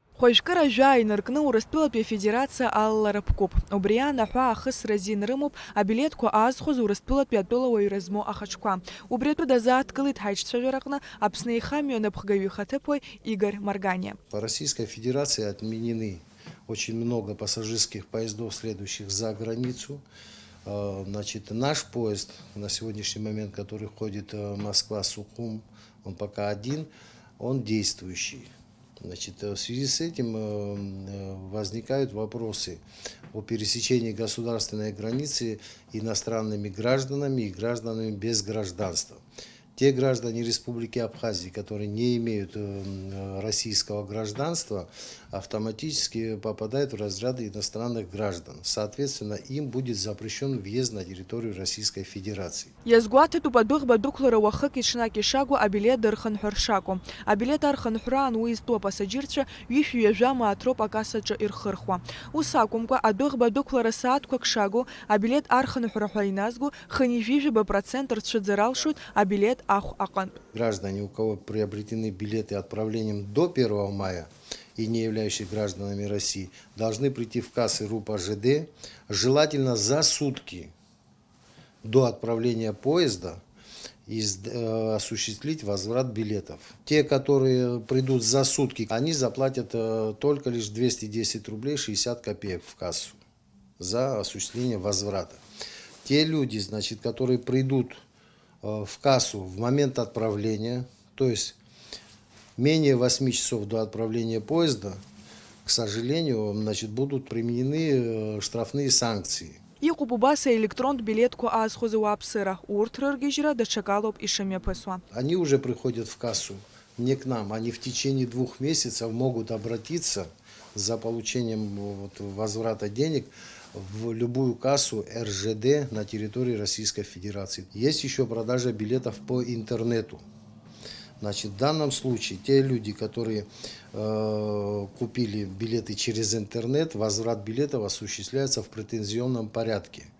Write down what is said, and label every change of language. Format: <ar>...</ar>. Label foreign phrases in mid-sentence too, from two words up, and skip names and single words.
<ab>Хәыжәкыра жәа инаркны Урыстәылатәи афедерациа алаларыԥкуп. Убри анаҳәа ахысра азин рымоуп абилеҭқәа аазхәоз Урыстәылатәи атәылауаҩра змоу ахаҿқәа. Убри атәы дазааҭгылеит ҳаиҿцәажәараҟны Аԥсны аихамҩа напхгаҩы ихаҭыԥуаҩ Игорь Марганиа.</ab> <ru>По Российской Федерации отменены очень много пассажирских поездов, следующих за границу. Значит, наш поезд на сегодняшний момент, который ходит Москва-Сухум, он пока один, он действующий. Значит, в связи с этим возникают вопросы о пересечении государственной границы иностранными гражданами и гражданами без гражданства. Те граждане Республики Абхазии, которые не имеют российского гражданства, автоматически попадают в разряд иностранных граждан. Соответственно, им будет запрещен въезд на территорию Российской Федерации.</ru> <ab>Иазгәаҭатәуп адәыӷба дуқәлара уахык иҽнак ишагәо абилет дырхынҳәыр шакәу. Абилет архынҳәраан уи зтәу апассаџьырцәа ҩышә-ҩажәа маатроуп акассаҿы ирхырхуа. Ус акәымкәа, адәыӷба дуқәлара сааҭқәак шагу абилет архынҳәра ҳәа иназгу хынҩажәижәаба% рцәыӡыр алшоит абилет ахә аҟынтә.</ab> <ru>Граждане, у кого приобретены билеты отправлением до 1 мая и не являющие гражданами России, должны прийти в кассы РУП АЖД, желательно за сутки до отправления поезда, и осуществить возврат билетов. Те, которые придут за сутки, они заплатят только лишь 210 рублей 60 копеек в кассу за осуществление возврата. Те люди, значит, которые придут в кассу в момент отправления, то есть менее 8 часов до отправления поезда, к сожалению, значит, будут применены штрафные санкции.</ru> <ab>Иҟоуп убас аелектронтә билеҭқәа аазхәоз ауааԥсыра. Урҭ рыргьежьра даҽакалоуп ишымҩаԥысуа.</ab> <ru>Они уже приходят в кассу, не к нам. Они в течение 2 месяцев могут обратиться за получением возврата денег в любую кассу РЖД на территории Российской Федерации. Есть еще продажа билетов по интернету. Значит, в данном случае те люди, которые купили билеты через интернет, возврат билетов осуществляется в претензионном порядке.</ru>